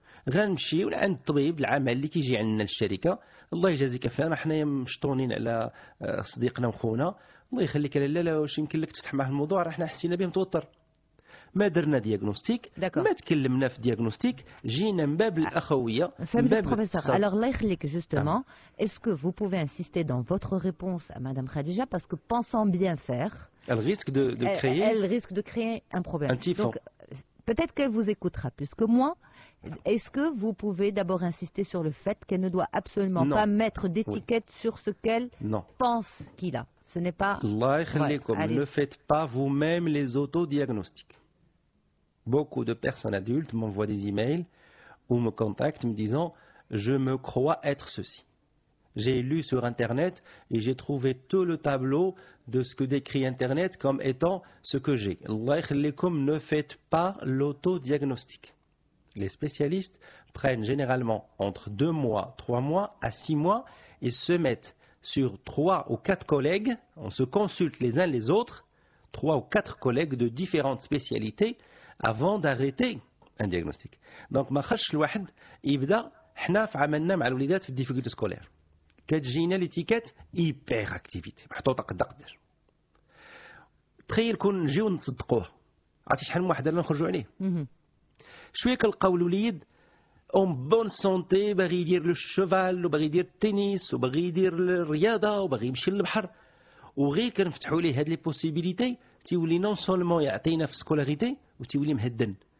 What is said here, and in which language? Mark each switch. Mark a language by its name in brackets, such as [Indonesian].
[Arabic] غنمشيو لعند الطبيب العمل اللي كيجي عندنا للشركه، الله يجازيك فلان، حنايا مشطونين على صديقنا وخونا، الله يخليك لا واش يمكن لك تفتح معه الموضوع، راه حنا حسينا به متوتر. ما درنا دياغنوستيك، ما تكلمنا في دياغنوستيك، جينا من باب الاخويه، من باب [French] professeur. Alors [Arabic] Allah يخليك, [French] justement, est-ce que vous pouvez insister dans votre réponse à Madame Khadija, parce que pensant bien faire, elle risque de créer, elle risque de créer un problème. Un typhon. Donc peut-être qu'elle vous écoutera plus que moi. Est-ce que vous pouvez d'abord insister sur le fait qu'elle ne doit absolument pas mettre d'étiquette sur ce qu'elle pense qu'il a? Ce n'est pas... [Arabic] Allah يخليكم, [French] ne faites pas vous-même les autodiagnostics. Beaucoup de personnes adultes m'envoient des emails ou me contactent me disant « Je me crois être ceci ». J'ai lu sur Internet et j'ai trouvé tout le tableau de ce que décrit Internet comme étant ce que j'ai. [Arabic] Allah yakhlikum, [French] ne faites pas l'autodiagnostic. Les spécialistes prennent généralement entre 2 mois, 3 mois à 6 mois et se mettent sur 3 ou 4 collègues, on se consulte les uns les autres, 3 ou 4 collègues de différentes spécialités avant d'arrêter un diagnostic. [Arabic] Donc ما خش الواحد يبدا حنا عملنا مع الوليدات في [French] الديفيكولتي سكولير [Arabic] كتجينا [French] ليتيكيت ايبر اكتيفيتي [Arabic] محطوطه قد قدر. تخيل كون نجيو نصدقوه، عرفتي شحال من واحد اللي نخرجوا عليه شويه كنلقاو الوليد [French] اون بون سونتي [Arabic] باغي يدير لو شوفال وباغي يدير التنس وباغي يدير الرياضه وباغي يمشي للبحر، وغير كنفتحوا ليه هاد لي بوسيبيليتي تيولي [French] نون سولمون [Arabic] يعطينا في السكولاريتي وتيولي مهدن.